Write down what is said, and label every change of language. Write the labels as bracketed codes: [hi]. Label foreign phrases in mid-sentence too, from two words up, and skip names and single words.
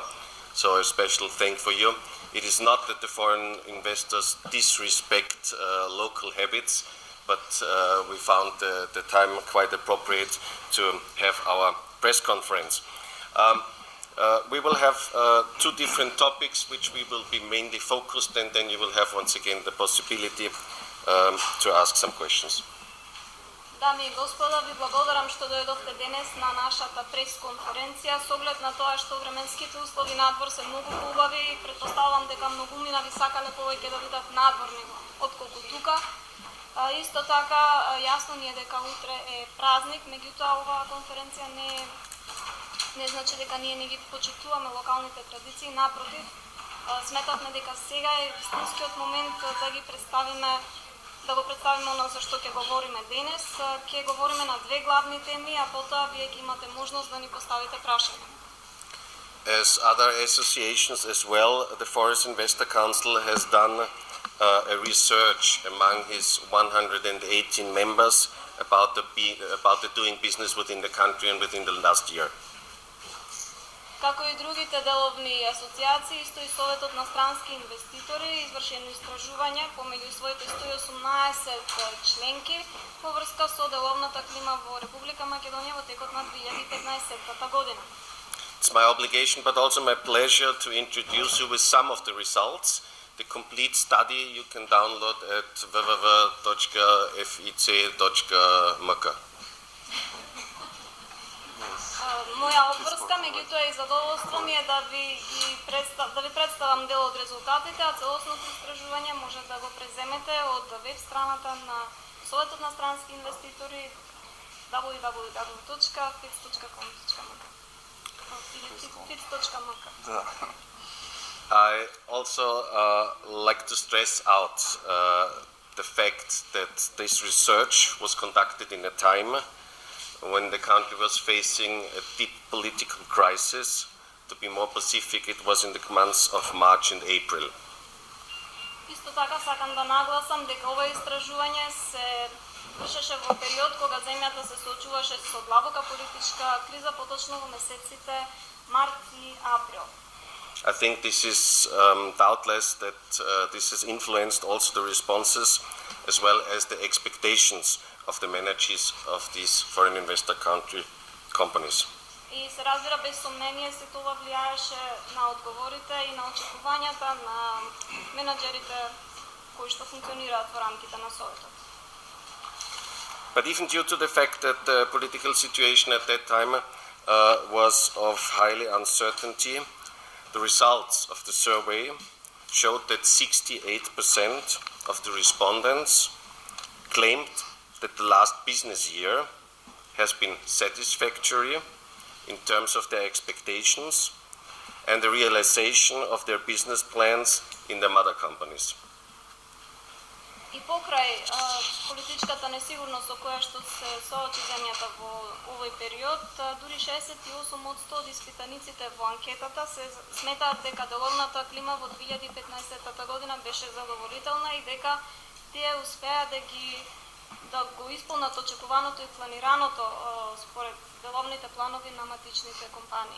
[en] So a special thank for you. It is not that the foreign investors disrespect local habits, but we found the time quite appropriate to have our press conference. We will have two different topics which we will be mainly focused, and then you will have once again the possibility to ask some questions. [mk] Дами и господа, ви благодарам што дојдовте денес на нашата прес-конференција. С оглед на тоа што временските услови надвор се многу поубави и претпоставувам дека многумина ви сакале повеќе да бидат надворни отколку тука. Исто така, јасно ни е дека утре е празник, меѓутоа оваа конференција не значи дека ние не ги почитуваме локалните традиции, напротив, сметавме дека сега е вистинскиот момент да ги представиме, да го представиме оно за што ќе говориме денес. Ќе говориме на две главни теми, а потоа вие ќе имате можност да ни поставите прашања. [en] As other associations as well, the Forest Investor Council has done a research among his 118 members about the doing business within the country and within the last year. [mk] Како и другите деловни асоциации, исто и Советот на странски инвеститори извршено истражување помеѓу своите 118 членки во врска со деловната клима во Република Македонија во текот на 2015 година. [en] It's my obligation, but also my pleasure to introduce you with some of the results. The complete study you can download at www.fic.mk. [mk] Моја обврска, меѓутоа и задоволство ми е да ви представам дел од резултатите, а целосното истражување може да го преземете од веб страната на Советот на странски инвеститори www.fic.com.mk. [en] I also like to stress out the fact that this research was conducted in a time when the country was facing a deep political crisis. To be more specific, it was in the months of March and April. [mk] Исто така сакам да нагласам дека ова истражување се вршеше во период кога земјата се соочуваше со длабока политичка криза, поточно во месеците март и април. [en] I think this is doubtless that this has influenced also the responses as well as the expectations of the managers of these foreign investor companies. [mk] И се разбира без сомнение се тоа влијаеше на одговорите и на очекувањата на менаџерите кои што функционираат во рамките на Советот. [en] But even due to the fact that the political situation at that time was of highly uncertainty, the results of the survey showed that 68% of the respondents claimed that the last business year has been satisfactory in terms of their expectations and the realization of their business plans in their mother companies. [mk] И покрај политичката несигурност со која што се соочи земјата во овој период, дури 68% од испитаниците во анкетата се сметаат дека деловната клима во 2015 година беше задоволителна и дека тие успеа да го исполнат очекуваното и планираното според деловните планови на матичните компании.